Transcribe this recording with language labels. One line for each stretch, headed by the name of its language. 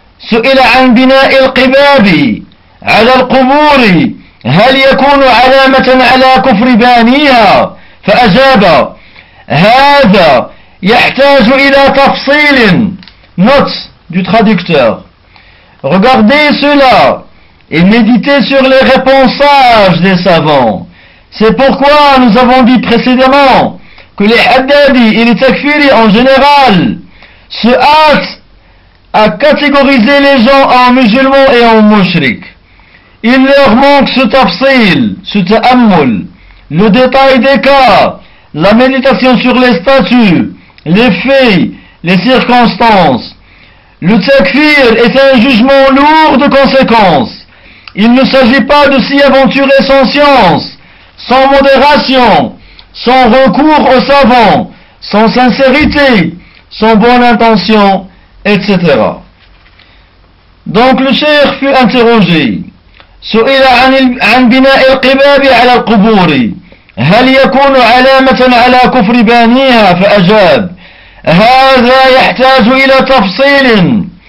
Arabic: سئل عن بناء القباب على القبور هل يكون علامة على كفر بانيها؟ فأجاب: هذا يحتاج إلى تفصيل.
French: Note du traducteur: regardez cela et méditez sur les réponses sages des savants. C'est pourquoi nous avons dit précédemment que les haddadi et les takfiri en général se hâtent à catégoriser les gens en musulmans et en mouchriks. Il leur manque ce tafsil, ce ta'ammul, le détail des cas, la méditation sur les statuts, les faits, les circonstances. Le takfir est un jugement lourd de conséquences. Il ne s'agit pas de s'y aventurer sans science, sans modération, sans recours aux savants, sans sincérité, sans bonne intention, etc. Donc le cheikh fut interrogé.
Arabic: سئل عن بناء القباب على القبور هل يكون علامة على كفر بانيها؟ فأجاب: هذا يحتاج إلى تفصيل.